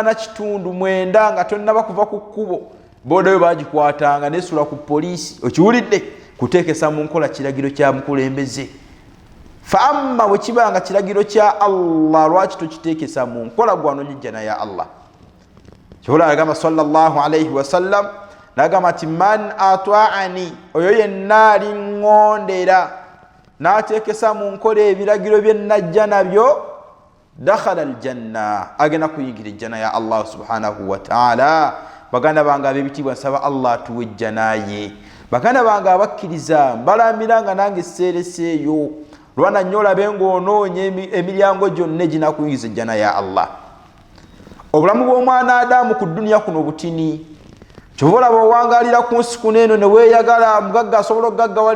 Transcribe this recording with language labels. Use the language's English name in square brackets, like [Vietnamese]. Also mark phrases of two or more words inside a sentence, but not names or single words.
[Ganda] 8:9 nga tonnaba kuva ku kkubo booda yo baagikwatanga nesula ku poliisi okiwulidde kuteekesa mu nkola kiragiro kya mukulembeze faamma bwe kibanga kiragiro kya Allah lwaki tokiteekesa mu nkola gwanonyejjana ya Allah kibula agamba [Arabic] صلى الله عليه وسلم [Ganda] nagamba ati [Arabic] من أطاعني [Ganda] oyo yenna aliŋŋondera n'ateekesa mu nkola ebiragiro bye najja nabyo [Arabic] دخل الجنة [Ganda] agenda kuyingira ejjana ya Allah [Arabic] سبحانه وتعالى [Ganda] baganda bange ab'ebitiibwa nsaba Allah atuwe ejjana ye baganda bange abakkiriza mbalamira nga nange seereseeyo lwana nnyo olabe ng'onoonya emiryango gyonna eginakuyingiza ejjana ya Allah obulamu bw'omwana Adamu ku duniya kuno butini kyova olaba owangalira ku nsi kuno eno ne weeyagala mugagga asobola okugaggawala